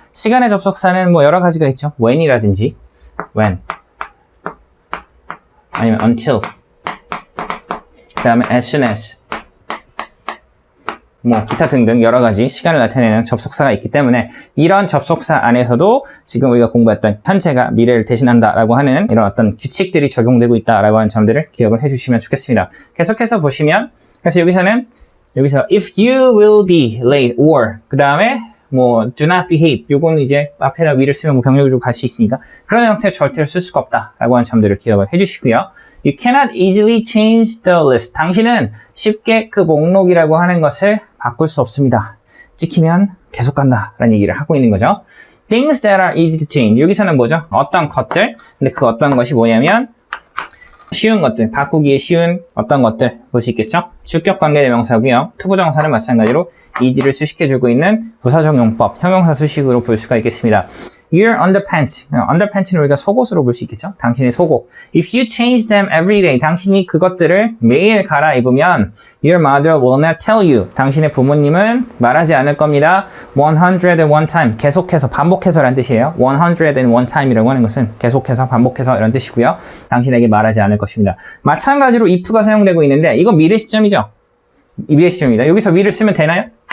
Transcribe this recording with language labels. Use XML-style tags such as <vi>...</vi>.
<ko>시간의 접속사는 뭐 여러 가지가 있죠. when이라든지 when 아니면 until 그 다음에 as soon as 뭐 기타 등등 여러 가지 시간을 나타내는 접속사가 있기 때문에 이런 접속사 안에서도 지금 우리가 공부했던 현재가 미래를 대신한다라고 하는 이런 어떤 규칙들이 적용되고 있다라고 하는 점들을 기억을 해주시면 좋겠습니다. 계속해서 보시면 그래서 여기서</ko> <en>if you will be late or</en> <ko>그 다음에 뭐</ko> <en>do not behave</en> <ko>요거는 이제 앞에다 will을 쓰면 뭐 병렬 구조 갈 수 있으니까 그런 형태의 절대로 쓸 수가 없다라고 하는 점들을 기억을 해주시고요.</ko> <en>You cannot easily change the list.</en> <ko>당신은 쉽게 그 목록이라고 하는 것을 바꿀 수 없습니다. 찍히면 계속 간다라는 얘기를 하고 있는 거죠.</ko> <en>Things that are easy to change.</en> <ko>여기서는 뭐죠? 어떤 것들. 근데 그 어떤 것이 뭐냐면 쉬운 것들, 바꾸기에 쉬운 어떤 것들 볼 수 있겠죠? 주격 관계대명사고요. 투부정사는 마찬가지로 easy를 수식해주고 있는 부사적 용법, 형용사 수식으로 볼 수가 있겠습니다.</ko> <en>Your underpants.</en> <ko>underpants는 우리가 속옷으로 볼 수 있겠죠? 당신의 속옷.</ko> <en>If you change them every day.</en> <ko>당신이 그것들을 매일 갈아입으면</ko> <en>Your mother will not tell you.</en> <ko>당신의 부모님은 말하지 않을 겁니다.</ko> <en>101 time.</en> <ko>계속해서, 반복해서 라는 뜻이에요.</ko> <en>101 time</en> <ko>이라고 하는 것은 계속해서, 반복해서 이런 뜻이고요. 당신에게 말하지 않을 것입니다. 마찬가지로 if가 사용되고 있는데 이건 미래 시점이죠. 미래 시점입니다. 여기서 will을 쓰면 되나요?</ko>